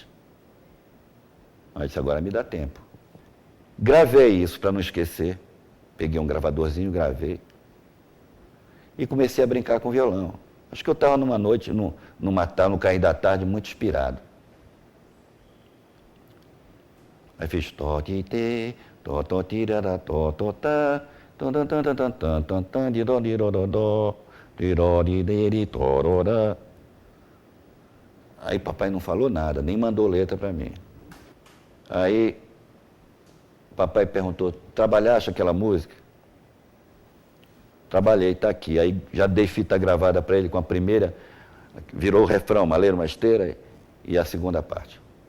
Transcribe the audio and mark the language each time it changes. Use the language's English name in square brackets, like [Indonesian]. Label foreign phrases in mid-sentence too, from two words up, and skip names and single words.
[Portuguese] Aí disse, agora me dá tempo. Gravei isso para não esquecer. Peguei um gravadorzinho, gravei. E comecei a brincar com o violão. Acho que eu estava numa noite, no cair da tarde, muito inspirado. Aí fiz to-ti-te, to-to-ti-ra-ra, to-to-ta, tan-tan-tan-tan-tan-tan-tan, di-do-di-do-do-do, di-do-di-de-di-to-ro-ra. Aí papai não falou nada, nem mandou letra para mim. Aí papai perguntou, trabalhaste aquela música? Trabalhei, está aqui. Aí já dei fita gravada para ele com a primeira, virou o refrão, maleiro, masteira, e a segunda parte.